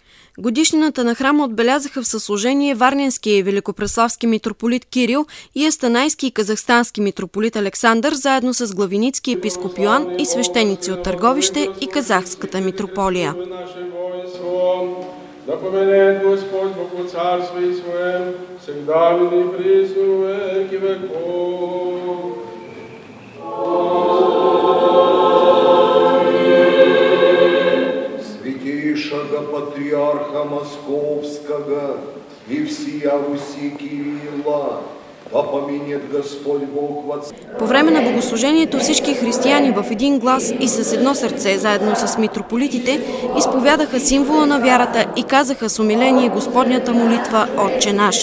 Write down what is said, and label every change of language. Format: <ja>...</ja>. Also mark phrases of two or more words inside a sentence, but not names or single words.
<bg>Годишнината на храма отбелязаха в съслужение варненския и великопреславски митрополит Кирил и астанайски и казахстански митрополит Александър, заедно с главиницки епископ Йоан и свещеници от Търговище и Казахската митрополия.</bg> <cu>Да поменет Господь Бог во царстве Своем, всегда ныне и присно во веки веков. Святейшего патриарха Московского и всея Руси Кирилла, да поменет Господь Бог во царстве.</cu> <bg>По време на богослужението всички християни в един глас и с едно сърце, заедно с митрополитите, изповядаха символа на вярата и казаха с умиление Господнята молитва Отче наш.</bg>